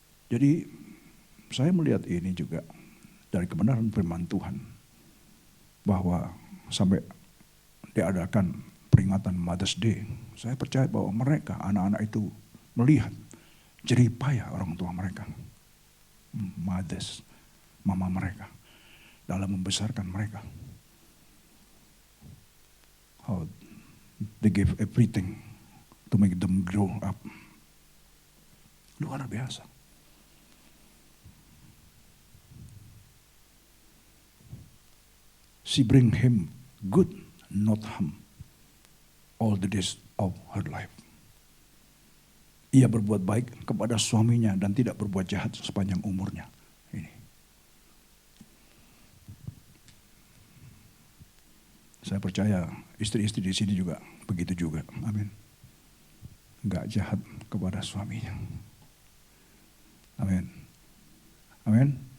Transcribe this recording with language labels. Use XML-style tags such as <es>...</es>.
<id>Jadi saya melihat ini juga dari kebenaran firman Tuhan, bahwa sampai diadakan peringatan Mother's Day, saya percaya bahwa mereka, anak-anak itu melihat jeripaya orang tua mereka, mothers, mama mereka, dalam membesarkan mereka.</id> <en>How they give everything to make them grow up.</en> <id>Luar biasa.</id> <en>She bring him good, not harm, all the days of her life.</en> <id>Ia berbuat baik kepada suaminya dan tidak berbuat jahat sepanjang umurnya. Ini. Saya percaya istri-istri di sini juga begitu juga. Amin. Enggak jahat kepada suaminya. Amin. Amin.</id>